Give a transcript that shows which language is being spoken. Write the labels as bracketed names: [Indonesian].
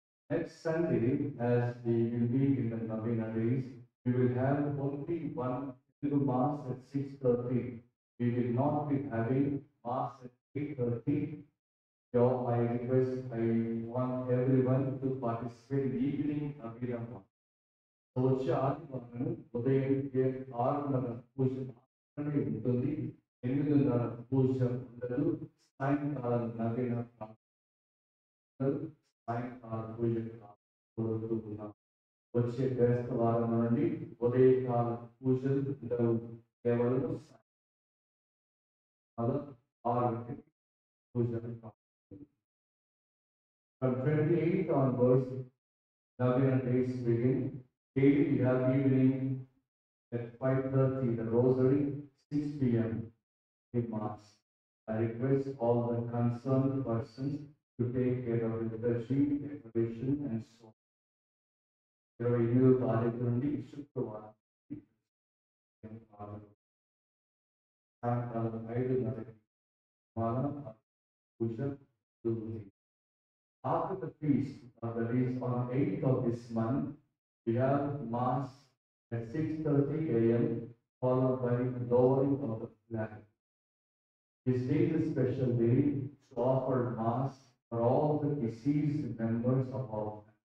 [English] Next Sunday, as we will be in the Novena days, we will have only one Mass at 6:30. We will not be having Mass at 8:30. So I request, I want everyone to participate in evening Novena Mass. [Telugu] So వచ్చే ఆదివారం ఉదయం 6:30 పూజ మాత్రమే ఉంటుంది. 8:30 పూజ ఉండదు. సాయంకాలం నవీన సాయంకాలం పూజ కోరుతున్నాం. వచ్చే క్రైస్త వారం నుండి ఉదయకాల పూజలు ఉండవు. కేవలం 6 పూజలు. [English] From 28th onwards, Novena days begin. Daily we have evening at 5:30 the rosary, 6 p.m. the mass. I request all the concerned persons to take care of the liturgy, decoration and so on. [Telugu] 28వ తారీఖు నుండి శుక్రవారం సాయంకాలం 5:30 పూజ జరుగుతుంది. [English] After the feast, that is on 8th of this month, we have mass at 6:30 a.m. followed by lowering of the flag. This day is a special day to offer mass for all the deceased members of our family.